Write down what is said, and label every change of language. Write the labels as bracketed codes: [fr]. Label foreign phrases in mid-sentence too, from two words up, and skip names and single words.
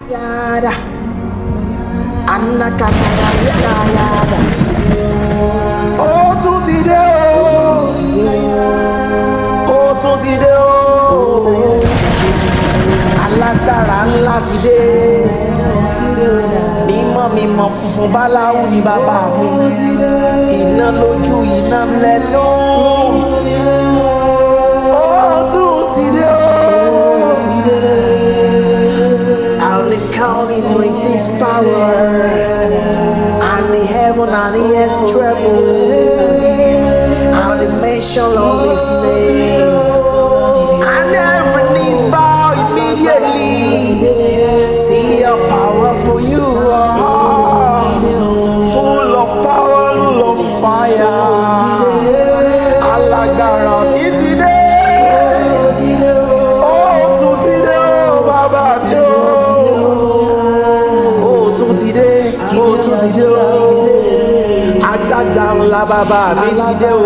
[yo] Yada, anakana yada yada. Oh tutide oh tutide oh. Alágbára ńlá ti dé. Mímọ́ mímọ́ funfun báláwú ni bàbá mi. Iná lójú iná lẹ́nu. Oh tutide oh. [en] And He's counting with His power. And the heaven and the earth tremble. And the mention of His name. And every knees bow immediately. See how powerful You are. Full of power, full of fire. [yo] Alágbára mi ti dé. Oh, tún ti dé o, bàbá mi o. Oh, tún ti dé o. Agbára ńlá bàbá mi ti dé o.